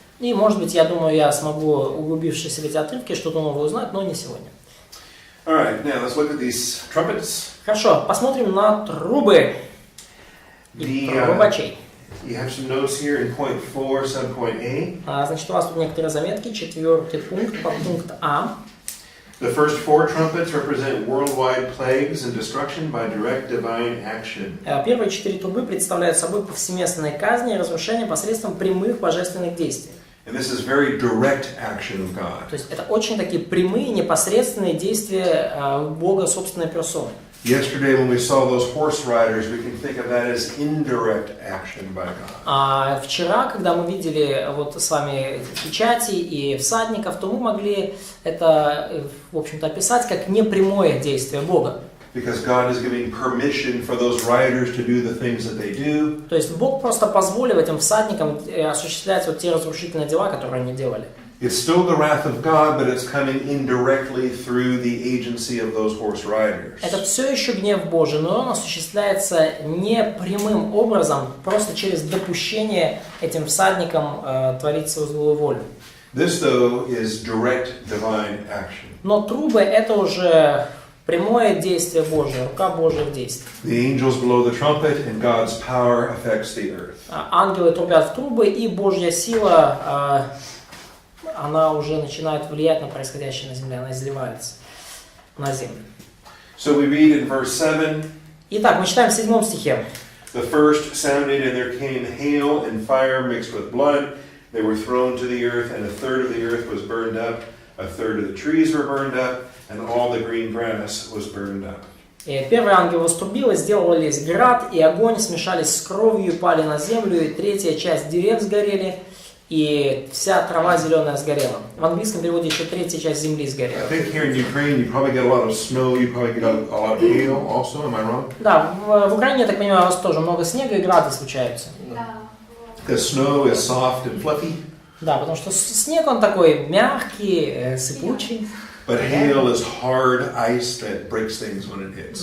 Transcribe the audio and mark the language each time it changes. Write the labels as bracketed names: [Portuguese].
[Russian] И, может быть, я думаю, я смогу, углубившись в эти отрывки, что-то новое узнать, но не сегодня. [English] All right, now let's look at these trumpets. [Russian] Хорошо, посмотрим на трубы и трубачей. [English] You have some notes here in point 4, subpoint A. [Russian] Значит, у вас тут некоторые заметки, 4 пункт, подпункт А. [English] The first 4 trumpets represent worldwide plagues and destruction by direct divine action. [Russian] Первые 4 трубы представляют собой повсеместные казни и разрушения посредством прямых божественных действий. [English] And this is very direct action of God. [Russian] То есть это очень такие прямые, непосредственные действия Бога собственной персоны. [English] Yesterday, when we saw those horse riders, we can think of that as indirect action by God. [Russian] Вчера, когда мы видели вот с вами печати и всадников, то мы могли это, в общем-то, описать как непрямое действие Бога. [English] Because God is giving permission for those riders to do the things that they do. [Russian] То есть Бог просто позволил этим всадникам осуществлять вот те разрушительные дела, которые они делали. [English] It's still the wrath of God, but it's coming indirectly through the agency of those horse riders. [Russian] Это все еще гнев Божий, но он осуществляется не прямым образом, просто через допущение этим всадникам творить свою злую волю. [English] This, though, is direct divine action. [Russian] Но трубы — это уже прямое действие Божие, рука Божия в действии. [English] The angels blow the trumpet, and God's power affects the earth. [Russian] Ангелы трубят в трубы, и Божья сила, она уже начинает влиять на происходящее на земле, она изливается на землю. [English] So we read in verse 7. [Russian] Итак, мы читаем в 7 стихе. [English] The first sounded, and there came hail and fire mixed with blood. They were thrown to the earth, and a third of the earth was burned up, a third of the trees were burned up, and all the green grass was burned up. [Russian] И первый ангел вострубил, и сделались град, и огонь, смешались с кровью, и пали на землю, и третья часть дерев сгорели, и вся трава зеленая сгорела. В английском переводе еще третья часть земли сгорела. [English] I think here in Ukraine you probably get a lot of snow, you probably get a lot of hail also, am I wrong? [Russian] Да, в Украине, я так понимаю, у вас тоже много снега и грады случаются. [English] Because snow is soft and fluffy. [Russian] Да, потому что снег, он такой мягкий, сыпучий. [English] But hail is hard ice that breaks things when it hits.